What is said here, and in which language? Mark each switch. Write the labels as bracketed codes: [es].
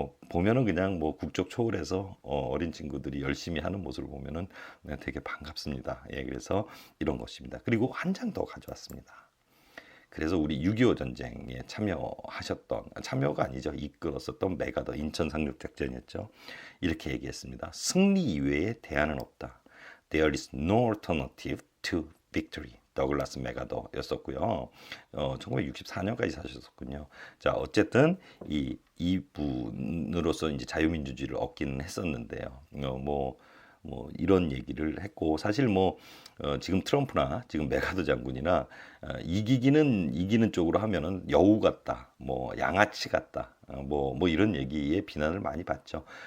[ko] 보면은 그냥 국적 초월해서 어린 친구들이 열심히 하는 모습을 보면은 그냥 되게 반갑습니다. 예, 그래서 이런 것입니다. 그리고 한 장 더 가져왔습니다. 그래서 우리 6.25 전쟁에 참여가 아니죠. 이끌었었던 메가더 인천 상륙작전이었죠. 이렇게 얘기했습니다. 승리 이외에 대안은 없다. [en] There is no alternative to victory. [ko] 더글라스 메가더였었고요. 1964년까지 사셨었군요. 자, 어쨌든 이분으로서 이제 자유민주주의를 얻기는 했었는데요. 뭐 이런 얘기를 했고 사실 뭐 지금 트럼프나 지금 메가더 장군이나 이기는 쪽으로 하면은 여우 같다, 뭐 양아치 같다, 뭐 이런 얘기에 비난을 많이 받죠.